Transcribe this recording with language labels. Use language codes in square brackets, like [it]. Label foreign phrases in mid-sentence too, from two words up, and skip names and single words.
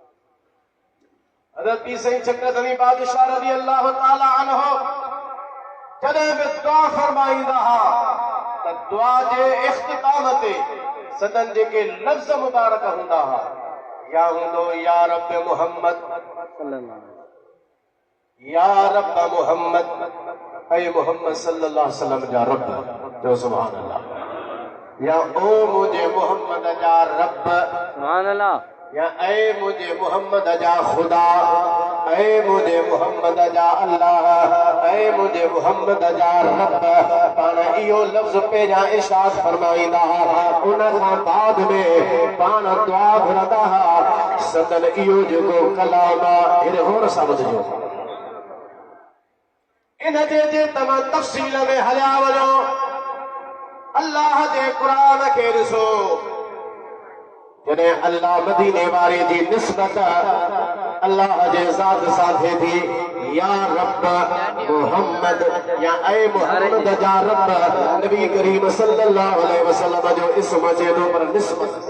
[sd] हज़रत सईद सदगणी बादशाह [ar] رضي الله تعالى عنه [sd] जॾहिं बि दुआ फरमाईंदा हुआ त दुआ जे इख्तिताम ते सदन जेके लफ़्ज़ मुबारक हूंदा हुआ या हूंदो [ar] يا رب محمد يا رب محمد [sd] ऐ मुहम्मद [ar] صلى الله عليه وسلم [sd] जा रब जो [ar] سبحان الله [sd] या ओ मुझे मोहम्मद जा रब [ar] سبحان الله [sd] या ऐ मुझे मोहम्मद जा खुदा ऐ मुझे मोहम्मद जा अल्लाह ऐ मुझे मोहम्मद जा रब पाण इहो लफ़्ज़ पहिरियां इरशाद फरमाईंदा उन खां बाद में पाण दुआ घुरंदा सदन इहो जेको कलाम आहे गौर सां ॿुधजो इन जे तमाम तफ़सील में हलिया वञो अल्लाह जे क़ुरान खे ॾिसो जॾहिं अल्लाह मदीने वारे जी निस्बत अल्लाह जे ज़ात सां थिए थी [ar] يا رب محمد [sd] या ऐ मुहम्मद जा रब नबी करीम [ar] صلى الله عليه وسلم [sd] जो इस्म जे पर निस्बत